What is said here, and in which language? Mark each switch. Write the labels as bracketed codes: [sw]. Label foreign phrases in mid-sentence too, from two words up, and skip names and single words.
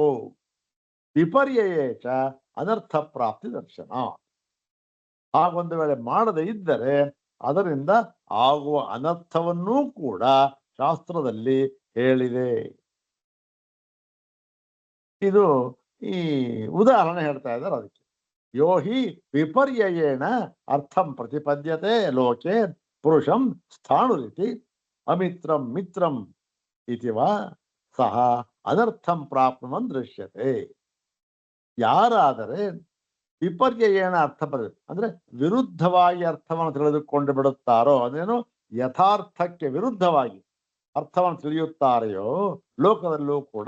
[sa] ವಿಪರ್ಯಯೇಚ ಅನರ್ಥ ಪ್ರಾಪ್ತಿ ದರ್ಶನ. [kn] ಹಾಗೊಂದು ವೇಳೆ ಮಾಡದೇ ಇದ್ದರೆ ಅದರಿಂದ ಆಗುವ ಅನರ್ಥವನ್ನೂ ಕೂಡ ಶಾಸ್ತ್ರದಲ್ಲಿ ಹೇಳಿದೆ. ಇದು ಈ ಉದಾಹರಣೆ ಹೇಳ್ತಾ ಇದ್ದಾರೆ ಅದಕ್ಕೆ. [sa] ಯೋ ಹಿ ವಿಪರ್ಯಯೇಣ ಅರ್ಥಂ ಪ್ರತಿಪದ್ಯತೆ ಲೋಕೆ ಪುರುಷಂ ಸ್ಥಾಣುರಿತಿ ಅಮಿತ್ರಂ ಮಿತ್ರಂ ಇತಿವಾ ಸಹ ಅನರ್ಥಂ ಪ್ರಾಪ್ನುವನ್ ದೃಶ್ಯತೆ. [kn] ಯಾರಾದರೆ [sa] ವಿಪರ್ಯಯೇಣ ಅರ್ಥ [kn] ಅಂದ್ರೆ ವಿರುದ್ಧವಾಗಿ ಅರ್ಥವನ್ನು ತಿಳಿದುಕೊಂಡು ಬಿಡುತ್ತಾರೋ, ಅದೇನು ಯಥಾರ್ಥಕ್ಕೆ ವಿರುದ್ಧವಾಗಿ ಅರ್ಥವನ್ನು ತಿಳಿಯುತ್ತಾರೆಯೋ ಲೋಕದಲ್ಲೂ ಕೂಡ.